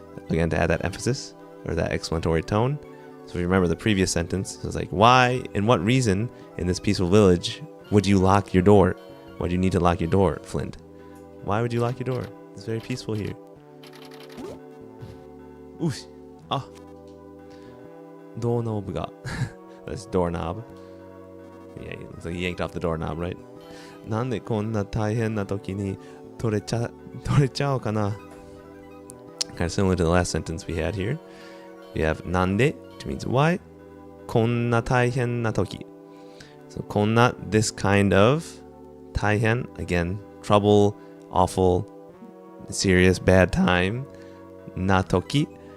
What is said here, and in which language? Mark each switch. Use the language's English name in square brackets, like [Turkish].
[English] Again, to add that emphasis or that explanatory tone. So if you remember the previous sentence, it was like, why and what reason in this peaceful village would you lock your door? Why do you need to lock your door, Flint? Why would you lock your door? It's very peaceful here. Ooh. Ah. Doorknob ga. That's doorknob. Yeah, it's like he yanked off the doorknob, right? [Japanese] なんでこんな大変な時に取れちゃうかな? [English] Kind of similar to the last sentence we had here. We have なんで, which means why. [Japanese] こんな大変な時. [English] So こんな, this kind of. 大変, again, trouble, awful, serious, bad time. natoki.